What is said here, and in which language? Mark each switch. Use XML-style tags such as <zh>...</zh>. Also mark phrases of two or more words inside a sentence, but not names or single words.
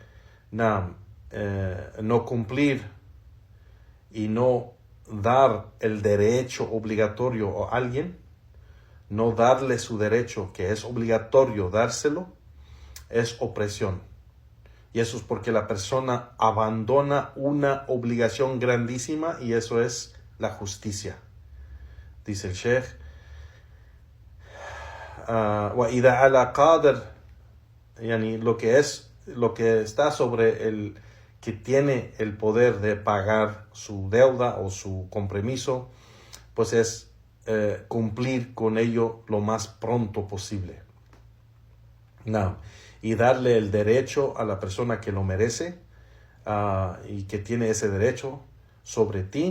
<es>No cumplir y no dar el derecho obligatorio a alguien, no darle su derecho que es obligatorio dárselo, es opresión. Y eso es porque la persona abandona una obligación grandísima, y eso es la justicia. Dice el Sheikh,</es> <ar>وَإِذَا عَلَى قَادِرٍ,</ar> <es>yani lo que está sobre el que tiene el poder de pagar su deuda o su compromiso, pues es cumplir con ello lo más pronto posible. Y darle el derecho a la persona que lo merece y que tiene ese derecho sobre ti.</es>